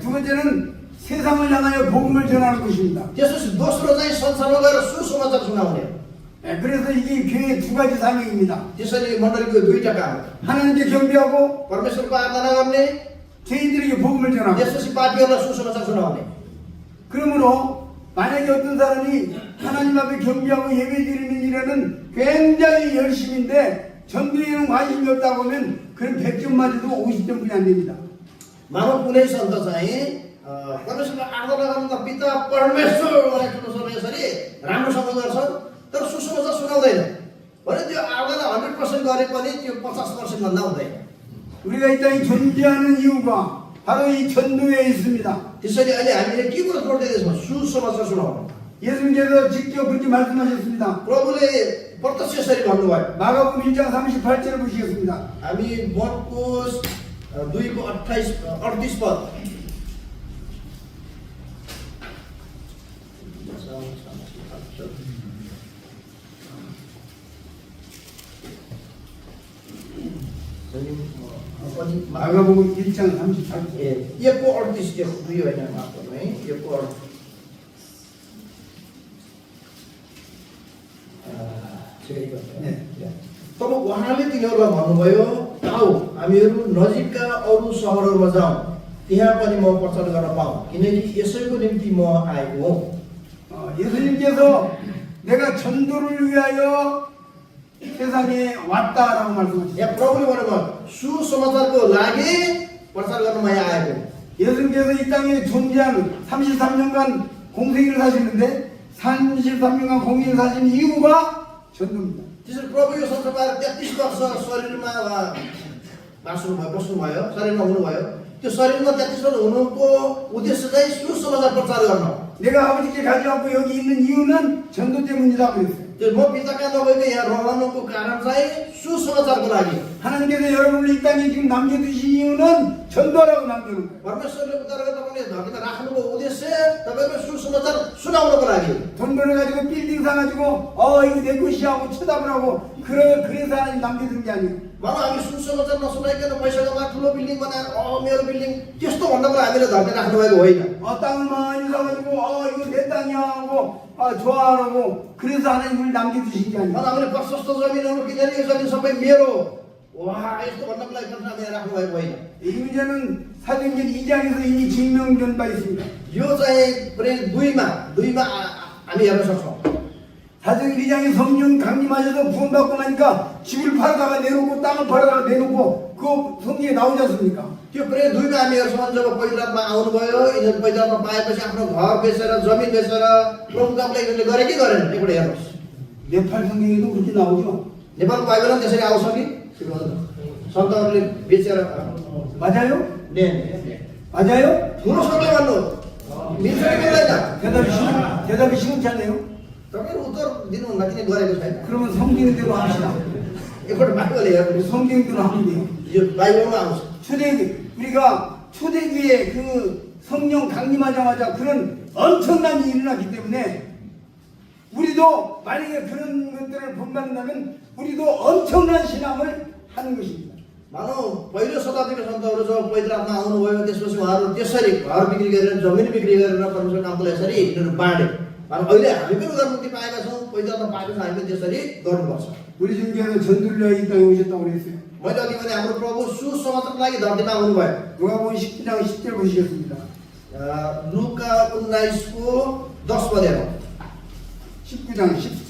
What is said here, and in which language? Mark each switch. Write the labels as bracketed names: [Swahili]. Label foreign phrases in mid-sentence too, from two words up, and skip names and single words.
[Korean] 두 번째는 세상을 향하여 복음을 전하는 것입니다. [Nepali] त्यसपछि दोस्रो चाहिँ संसारमा गएर सुसमाचार सुनाउने। [Korean] 그래서 이게 교회의 두 가지 사명입니다. [Nepali] त्यसैले मण्डलीको दुईटा काम हो। [Korean] 하나님께 경배하고 [Nepali] परमेश्वरको आराधना गर्ने [Korean] 죄인들에게 복음을 전하고. [Nepali] त्यसपछि पापीहरूलाई सुसमाचार सुनाउने। [Korean] 그러므로 만약에 어떤 사람이 하나님 앞에 경배하고 예배 드리는 일에는 굉장히 열심인데 전도에는 관심이 없다고 하면 그런 100점 맞아도 50점뿐이 안 됩니다. [Nepali] मानव कुनै सन्त चाहिँ परमेश्वरको आराधना गर्नुको पिता परमेश्वर भनेर ठुलो स्वरमा यसरी राम्रोसँग गर्छ तर सुसमाचार सुनाउँदैन भने त्यो आराधना 100% गरे पनि त्यो 50% भन्दा हुँदैन। [Korean] 우리가 이 땅에 존재하는 이유가 바로 이 전도에 있습니다. [Nepali] त्यसैले अहिले हामीले के कुरा जोड दिँदैछौँ? सुसमाचार सुनाउनु। [Korean] 예수님께서 직접 그렇게 말씀하셨습니다. [Nepali] प्रभुले प्रत्यक्ष यसरी भन्नुभयो। [Korean] 마가복음 1장 38절을 보시겠습니다. [Nepali] हामी मर्कोस 2को 38 पद [Korean] 마가복음 1장 38절. [Nepali] एकको 38 त्यो दुई होइन माफ गर्नु है एकको तब उहाँले तिनीहरूलाई भन्नुभयो आऊ हामीहरू नजिकका अरू सहरहरूमा जाउँ त्यहाँ पनि म प्रचार गर्न पाऊँ किनकि यसैको निम्ति म आएको हुँ। [Korean] 예수님께서 내가 전도를 위하여 세상에 왔다라고 말씀하셨어요. [Nepali] यहाँ प्रभुले भन्नुभयो सुसमाचारको लागि प्रचार गर्न म यहाँ आएको हुँ। [Korean] 예수님께서 이 땅에 존재한 33년간 공생을 사시는데 33년간 공생을 사신 이유가 전도입니다. [Nepali] त्यसरी प्रभु यो संसारमा 33 वर्ष शरीरमा बस्नुभयो शरीरमा हुनुभयो त्यो शरीरमा 33 वर्ष हुनुको उद्देश्य चाहिँ सुसमाचार प्रचार गर्न हो। [Korean] 내가 아버지께 가지 않고 여기 있는 이유는 전도 때문이라고 그랬어요. [Nepali] त्यो म पिताका नभएको यहाँ रहनुको कारण चाहिँ सुसमाचारको लागि [Korean] 하나님께서 여러분을 이 땅에 지금 남겨두신 이유는 전도라고 남겨놓은 거예요. [Nepali] परमेश्वरले उद्धारको तपाईँले धरतीमा राख्नुको उद्देश्य तपाईँको सुसमाचार सुनाउनको लागि [Korean] 돈 벌어가지고 빌딩 사가지고 이거 내 것이야 하고 쳐다보라고 그래서 하나님 남겨둔 게 아니에요. [Nepali] भनौँ हामी सुसमाचार नसुनाइकन पैसा कमाएर ठुलो बिल्डिङ बनाएर मेरो बिल्डिङ त्यस्तो भन्नको लागि हामीले धरती राख्नुभएको होइन। [Korean] 땅을 많이 사가지고 이거 내 땅이야 하고 좋아하라고 그래서 하나님을 남겨두신 게 아니에요. [Nepali] भनौँ हामीले प्रशस्त जमिनहरू किनेर यो जमिन सबै मेरो वा यस्तो भन्नको लागि हामीले राख्नुभएको होइन। [Korean] 이 문제는 사도행전 2장에서 이미 증명된 바 있습니다. [Nepali] यो चाहिँ प्रेरित 2मा हामी हेर्न सक्छौँ। [Korean] 사도행 1장에 성령 강림하셔서 구원받고 나니까 집을 팔아다가 내놓고 땅을 팔아다가 내놓고 그거 성경에 나오지 않습니까? [Nepali] त्यो प्रे दुई मामीहरूसँग जब पवित्र आत्मा आउनुभयो यिनीहरू पवित्र आत्मा पाएपछि आफ्नो घर बेचेर जमिन बेचेर प्रभुको कामलाई यिनीहरूले गरे कि गरेन एकपल्ट हेर्नुहोस् [Korean] 네팔 성경에도 그렇게 나오죠. [Nepali] नेपालको बाइबलमा त्यसरी आउँछ कि सन्तहरूले बेचेर [Korean] 맞아요? ने 맞아요? [Nepali] ठुलो सत्य भन्नु मिल्छ कि मिल्दैन [Korean] 대답이 시원찮네요. [Nepali] तपाईँहरू उत्तर दिनुहुन्न किन गरेको छैन [Korean] 그러면 성경대로 합시다. [Nepali] एकपल्ट बाइबल हेर्नुहोस् [Korean] 성경대로 하면 돼요. [Nepali] यो बाइबलमा आउँछ [Korean] 초대기 우리가 초대기에 그 성령 강림하자마자 그런 엄청난 일이 일어났기 때문에 우리도 만약에 그런 것들을 본받는다면 우리도 엄청난 신앙을 하는 것입니다. [Nepali] मानौ पहिलो शताब्दीका सन्तहरू जब पवित्र आत्मा आउनुभयो त्यसपछि उहाँहरू त्यसरी घर बिक्री गरेर जमिन बिक्री गरेर परमेश्वर कामको यसरी यिनीहरू बाँडे मानौ अहिले हामी पनि उदारमुक्ति पाएका छौँ पवित्र आत्मा पाएका छौँ हामी पनि त्यसरी गर्नुपर्छ [Korean] 우리 중에서 전도를 이 땅에 오셨다고 그랬어요. [Nepali] मैले अघि भने हाम्रो प्रभु सुसमाचारको लागि धरतीमा आउनुभयो [Korean] 누가복음 19장 10절 보시겠습니다. [Nepali] लुका 19को 10 पद हेरौँ [Korean] 19장 10절.